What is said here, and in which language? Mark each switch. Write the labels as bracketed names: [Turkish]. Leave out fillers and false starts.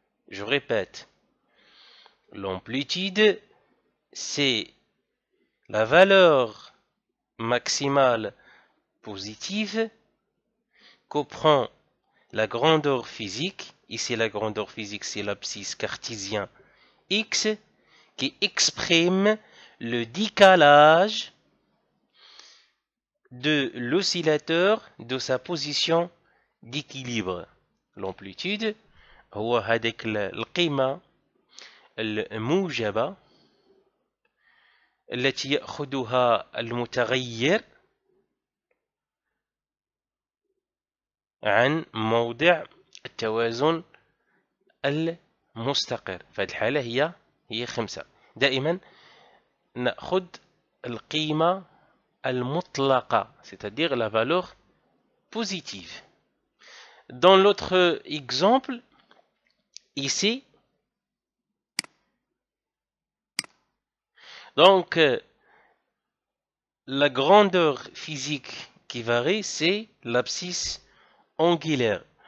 [French] Je répète, l'amplitude, c'est la valeur maximale positive que prend la grandeur physique. Ici, la grandeur physique, c'est l'abscisse cartésien X qui exprime le décalage de l'oscillateur de sa position d'équilibre. [Arabic] L'amplitude هو هذيك القيمة الموجبة التي يأخذها المتغير عن موضع التوازن المستقر. في هذه الحالة هي 5. دائما نأخذ القيمة المطلقة, [French] c'est-à-dire la valeur positive. Dans l'autre exemple, ici, donc la grandeur physique qui varie, c'est l'abscisse angulaire.